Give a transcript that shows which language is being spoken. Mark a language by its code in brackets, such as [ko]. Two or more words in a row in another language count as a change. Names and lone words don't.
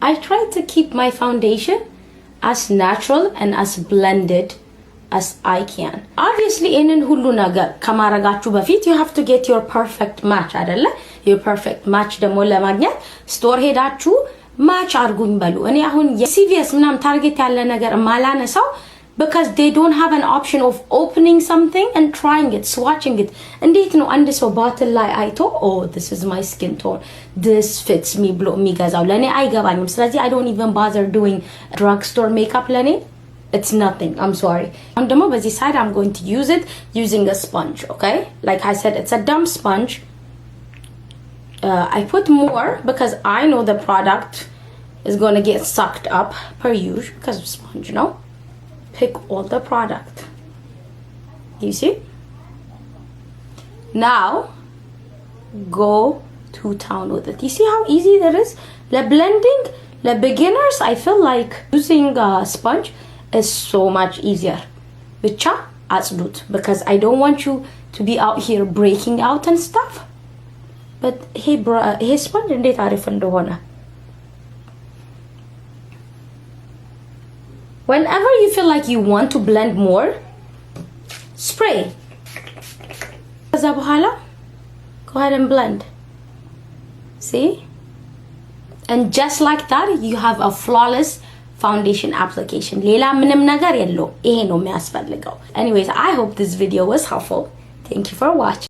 [en] I try to keep my foundation as natural and as blended as I can. Obviously [am] ይሄንን ሁሉ ነገር ከማረጋችሁ በፊት [en] you have to get your perfect match አይደለ? your perfect match [am] ደግሞ ለማግኘት ስቶር ሄዳችሁ ማች አርጉኝ በሉ። እኔ አሁን የሲቪኤስ ምናም ታርጌት ያለ ነገር ማላነሳው [en] because they don't have an option of opening something and trying it, swatching it. [am] እንዴት ነው አንድ ሰው bottle ላይ አይቶ [en] oh this is my skin tone, this fits me [am] ብሎ የሚገዛው? ለኔ አይገባኝም። ስለዚህ [en] I don't even bother doing drugstore makeup ለኔ it's nothing. I'm sorry. On the basi side I'm going to use it using a sponge, okay? Like I said, it's a dumb sponge. I put more because I know the product is going to get sucked up per usual because of sponge, you know? Pick all the product. You see? Now go to town with it. You see how easy that is? The blending, the beginners, I feel like using a sponge is so much easier. [am] ብቻ አጽዱት [en] because I don't want you to be out here breaking out and stuff. But hey sponge [am] እንዴት አሪፍ እንደሆነ. [en] Whenever you feel like you want to blend more, spray. [am] ከዛ በኋላ [en] go ahead and blend. See? And just like that, you have a flawless foundation application. [am] ሌላ ምንም ነገር የለው። ይሄ ነው የሚያስፈልገው. [en] Anyways, I hope this video was helpful. Thank you for watching.